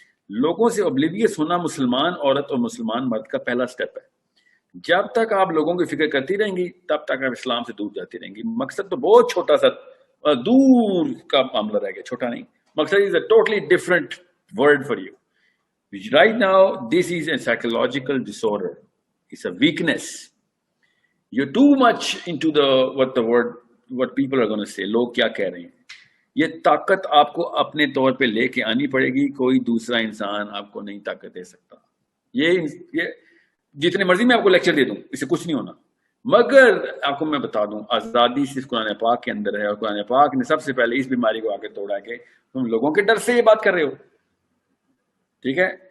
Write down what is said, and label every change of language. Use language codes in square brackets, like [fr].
[ur] لوگوں سے اوبلیویس ہونا مسلمان عورت اور مسلمان مرد کا پہلا سٹیپ ہے. جب تک آپ لوگوں کی فکر کرتی رہیں گی تب تک آپ اسلام سے دور جاتی رہیں گی. مقصد تو بہت چھوٹا سا دور کا معاملہ رہ گیا, چھوٹا نہیں. [en] مقصد is a totally different word for you. Right now, this is a psychological disorder. It's a weakness. You're too much into what people are going to say. [ur] لوگ کیا کہہ رہے ہیں. یہ طاقت آپ کو اپنے طور پہ لے کے آنی پڑے گی. کوئی دوسرا انسان آپ کو نہیں طاقت دے سکتا. یہ جتنے مرضی میں آپ کو لیکچر دے دوں, اس سے کچھ نہیں ہونا. مگر آپ کو میں بتا دوں, آزادی صرف قرآن پاک کے اندر ہے, اور قرآن پاک نے سب سے پہلے اس بیماری کو آگے توڑا کہ تم لوگوں کے ڈر سے یہ بات کر رہے ہو. ٹھیک ہے.